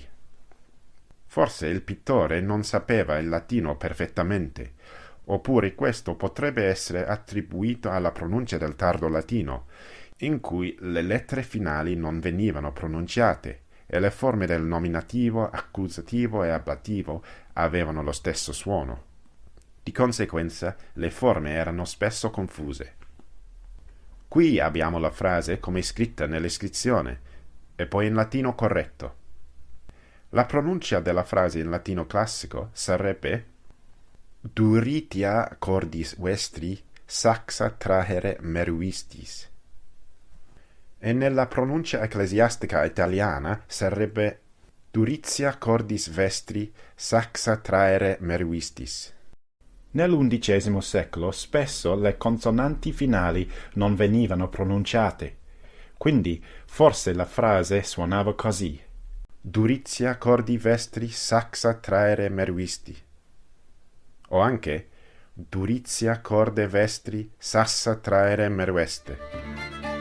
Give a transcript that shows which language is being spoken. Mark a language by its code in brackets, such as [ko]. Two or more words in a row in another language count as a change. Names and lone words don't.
[it] Forse il pittore non sapeva il latino perfettamente, oppure questo potrebbe essere attribuito alla pronuncia del tardo latino, in cui le lettere finali non venivano pronunciate e le forme del nominativo, accusativo e ablativo avevano lo stesso suono. Di conseguenza, le forme erano spesso confuse. Qui abbiamo la frase come scritta nell'iscrizione e poi in latino corretto. La pronuncia della frase in latino classico sarebbe [la] Duritia cordis vestri saxa trahere meruistis. [it] E nella pronuncia ecclesiastica italiana sarebbe [la] Duritia cordis vestri saxa traere meruistis. [it] Nell'XI secolo spesso le consonanti finali non venivano pronunciate, quindi forse la frase suonava così. [la] Duritia cordi vestri saxa traere meruisti. [it] O anche [la] Duritia corde vestri sassa traere merueste.